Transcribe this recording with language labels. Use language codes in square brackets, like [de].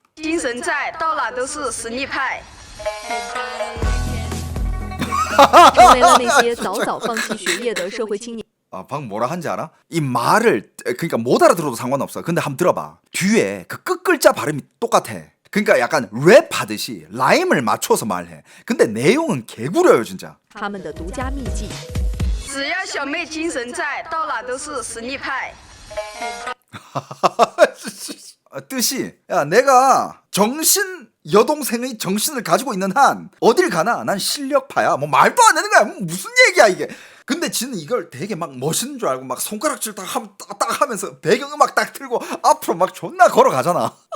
[zh] 精神在，到哪都是实力派。成为了那些早早放弃学业的社会青年。 [ko] 방금 뭐라 한지 알아? 이 말을 그러니까 못 알아들어도 상관없어. 근데 한번 들어봐. 뒤에 그 끝글자 발음이 똑같아. 그러니까 약간 랩하듯이 라임을 맞춰서 말해. 근데 내용은 개구려요 진짜. [zh] 他们的独家秘籍。只要小妹精神在，到哪都是实力派。 [ko] 뜻이 야 내가 정신 여동생의 정신을 가지고 있는 한 어딜 가나 난 실력파야. 뭐 말도 안 되는 거야. 무슨 얘기야 이게. 근데 지는 이걸 되게 막 멋있는 줄 알고 막 손가락질 딱 하면서 배경음악 딱 틀고 앞으로 막 존나 걸어가잖아.